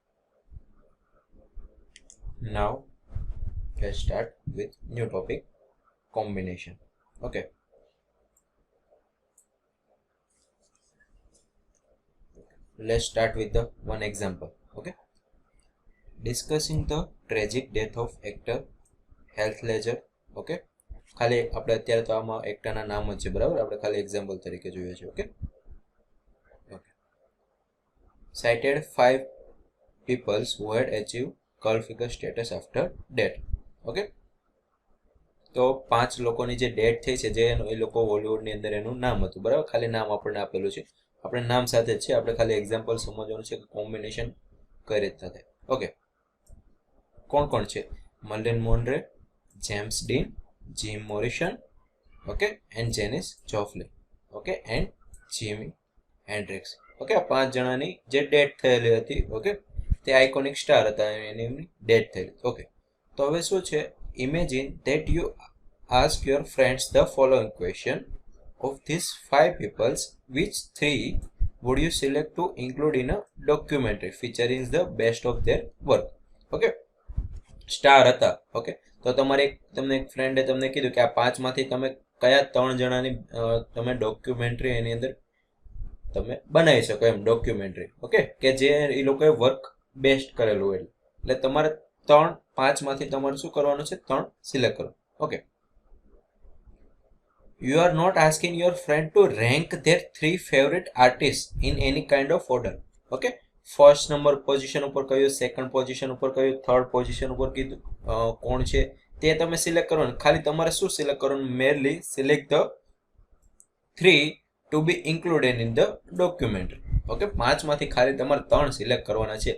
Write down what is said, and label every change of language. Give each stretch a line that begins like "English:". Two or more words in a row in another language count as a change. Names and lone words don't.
English: Now, let's start with new topic, combination. Okay. Let's start with the one example. Okay. Discussing the tragic death of actor Heath Ledger.
Gujarati: ઓકે, ખાલી આપણે અત્યારે તો આમાં એક્ટરના નામ જ છે, બરાબર? આપણે ખાલી એક્ઝામ્પલ તરીકે જોઈએ છે. ઓકે,
English: cited 5 peoples who had achieved cult figure status after death.
Gujarati: ઓકે, તો 5 લોકોની જે ડેથ થઈ છે, જે એ લોકો હોલિવૂડની અંદર એનું નામ હતું, બરાબર? ખાલી નામ આપણને આપેલું છે, આપણે નામ સાથે જ છે, આપણે ખાલી એક્ઝામ્પલ સમજવાનું છે કે કોમ્બિનેશન કઈ રીતના થાય. ઓકે, કોણ કોણ છે? મર્લિન મોનરે, જેમ્સ ડીન, જીમ મોરિસન,
English: okay, and
Gujarati: જેનિસ જોફ્લે,
English: okay, and
Gujarati: જીમી હેન્ડ્રિક્સ. ઓકે, આ 5 જણાની જે ડેથ થયેલી હતી, ઓકે, તે
English: iconic star
Gujarati: હતા, એની ડેથ થયેલી. ઓકે, તો હવે શું છે?
English: imagine that you ask your friends the following question of these 5 peoples, which 3 would you select to include in a documentary featuring the best of their work?
Gujarati: ઓકે, સ્ટાર હતા. ઓકે, તો તમને એક ફ્રેન્ડે તમને કીધું કે આ 5 માંથી તમે કયા 3 જણાની તમે ડોક્યુમેન્ટરી એની અંદર તમે બનાવી શકો, એમ ડોક્યુમેન્ટરી. ઓકે, કે જે એ લોકોએ
English: work best
Gujarati: કરેલું હોય. એટલે તમારે 5 માંથી તમારે શું કરવાનું છે? 3 સિલેક્ટ કરો. ઓકે,
English: you are not asking your friend to rank their 3 favorite artists in any kind of order.
Gujarati: ઓકે,
English: first number position
Gujarati: ઉપર કયું,
English: second position
Gujarati: ઉપર કયું,
English: third position
Gujarati: ઉપર કીધું કોણ છે તે તમે સિલેક્ટ કરવાનું. ખાલી તમારે શું સિલેક્ટ કરવાનું?
English: merely select the 3 to be included in the documentary.
Gujarati: ઓકે, 5 માંથી ખાલી તમારે 3 સિલેક્ટ કરવાના છે.